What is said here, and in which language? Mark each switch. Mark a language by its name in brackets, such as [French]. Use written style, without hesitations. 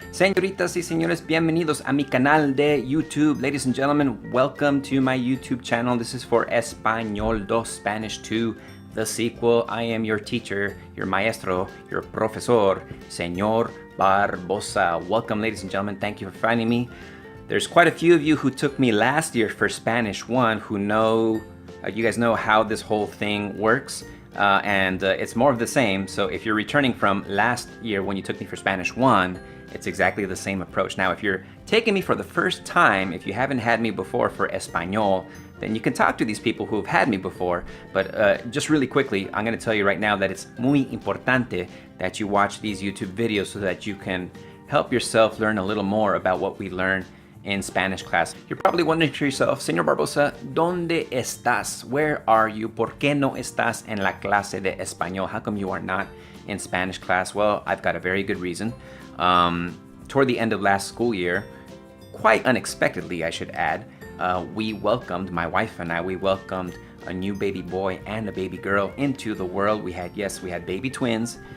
[Spanish] Señoritas y señores, bienvenidos a mi canal de YouTube. [English] Ladies and gentlemen, welcome to my YouTube channel. This is for Español 2, Spanish 2, the sequel. I am your teacher, your maestro, your profesor, Señor Barbosa. Welcome, ladies and gentlemen. Thank you for finding me. There's quite a few of you who took me last year for Spanish 1 who know, you guys know how this whole thing works. And it's more of the same. So if you're returning from last year when you took me for Spanish 1, it's exactly the same approach. Now, if you're taking me for the first time, if you haven't had me before for Español, then you can talk to these people who have had me before. But just really quickly, I'm going to tell you right now that it's [Spanish] muy importante [English] that you watch these YouTube videos so that you can help yourself learn a little more about what we learn in Spanish class. You're probably wondering to yourself, Señor Barbosa, [Spanish] ¿dónde estás? [English] Where are you? [Spanish] ¿Por qué no estás en la clase de español? [English] How come you are not in Spanish class? Well, I've got a very good reason. Toward the end of last school year, quite unexpectedly, I should add, we welcomed, my wife and I, we welcomed a new baby boy and a baby girl into the world. We had baby twins.